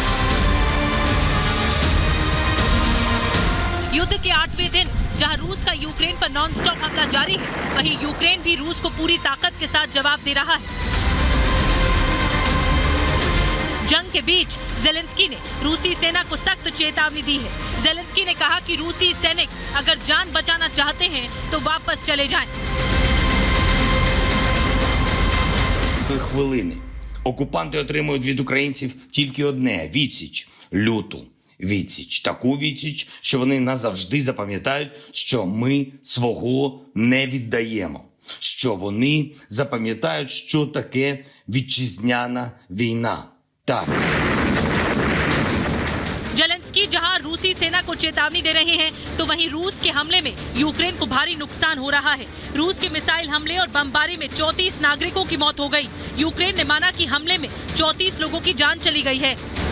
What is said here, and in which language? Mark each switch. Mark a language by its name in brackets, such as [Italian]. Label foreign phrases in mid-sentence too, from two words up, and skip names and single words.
[Hindi] युद्ध के 8वें दिन जहां रूस का यूक्रेन पर नॉनस्टॉप हमला जारी है, वहीं यूक्रेन भी रूस को पूरी ताकत के साथ जवाब दे रहा है। जंग के बीच ज़ेलेंस्की ने रूसी सेना को सख्त चेतावनी दी है। ज़ेलेंस्की ने कहा कि रूसी सैनिक अगर जान बचाना चाहते हैं तो वापस चले जाएं। [Ukrainian] Хвилини. Окупанти отримують від українців тільки одне – відсіч. Люту відсіч. Таку відсіч, що вони назавжди запам'ятають, що ми свого не віддаємо. Що вони запам'ятають, що таке вітчизняна війна. Так. [Hindi] ज़ेलेंस्की जहां रूसी सेना को चेतावनी दे रहे हैं, तो वहीं रूस के हमले में यूक्रेन को भारी नुकसान हो रहा है। रूस के मिसाइल हमले और बमबारी में 34 नागरिकों की मौत हो गई। यूक्रेन ने माना कि हमले में 34 लोगों की जान चली गई है।